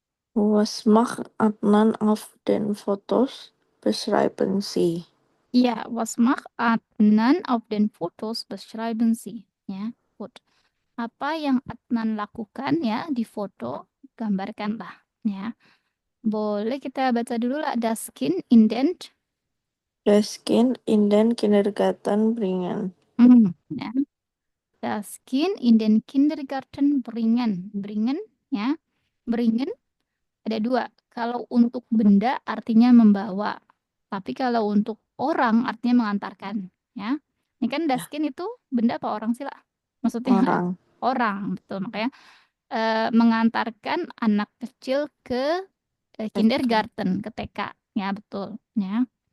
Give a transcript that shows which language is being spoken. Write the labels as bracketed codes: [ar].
[de] Was macht Adnan auf den Fotos? beschreiben Sie. Ja, was macht Adnan auf den Fotos? Beschreiben Sie. Ya, gut. [id] Apa yang Adnan lakukan ya di foto? Gambarkanlah. Ya, boleh kita baca dulu lah. [de] Das Kind in den. Das Kind in den Kindergarten bringen. [id] Ya. [de] Das Kind in den Kindergarten bringen. [id] Bringen, ya. Bringen ada dua. Kalau untuk benda artinya membawa. Tapi kalau untuk orang artinya mengantarkan. Ya. Ini kan Ya, daskin itu benda apa orang sih lah? Maksudnya orang. orang, betul. Makanya mengantarkan anak kecil ke kindergarten, ke TK. Ya, betul. Ya.